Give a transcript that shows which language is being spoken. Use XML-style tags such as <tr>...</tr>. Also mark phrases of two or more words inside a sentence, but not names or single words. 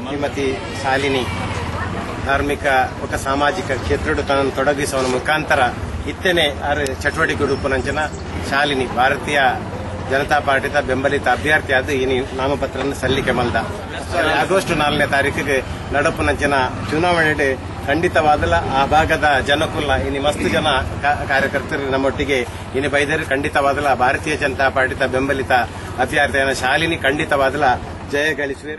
<tcy>ಶ್ರೀಮತಿ ಶಾಲಿನಿ ಧಾರ್ಮಿಕ ఒక ಸಾಮಾಜಿಕ ಕ್ಷೇತ್ರಡು ತನ್ನನ್ನು ತೊಡಗಿಸುವ ಮುಖಾಂತರ ಇತ್ತನೆ ಆರು ಚಟುವಟಿಕೆ ರೂಪುನಂಚಿನ ಶಾಲಿನಿ ಭಾರತೀಯ ಜನತಾ ಪಾರ್ಟಿದ ಬೆಂಬಲಿತ ಅಭ್ಯರ್ಥಿಯಾದ ಈ ನಾಮಪತ್ರ ಸಲ್ಲಿಕೆ ಮಲ್ದ ಆಗಸ್ಟ್ 4ನೇ ತಾರೀಕಿಗೆ ನಡಪುನಂಚಿನ ಚುನಾವಣೆ ಖಂಡಿತವಾದಲ್ಲ ಆ ಭಾಗದ ಜನಕುಲ್ಲ ಇನ್ನು ಮಸ್ತ್ ಜನ ಕಾರ್ಯಕರ್ತರು ನಮ್ಮೊಟ್ಟಿಗೆ ಇನ್ನು ಬೈದರೆ ಖಂಡಿತವಾದಲ್ಲ ಭಾರತೀಯ ಜನತಾ ಪಾರ್ಟಿದ ಬೆಂಬಲಿತ ಅಭ್ಯರ್ಥಿಯಾದ ಶಾಲಿನಿ ಖಂಡಿತವಾದಲ್ಲ ಜಯ ಗಳಿಸುವರು.</tcy>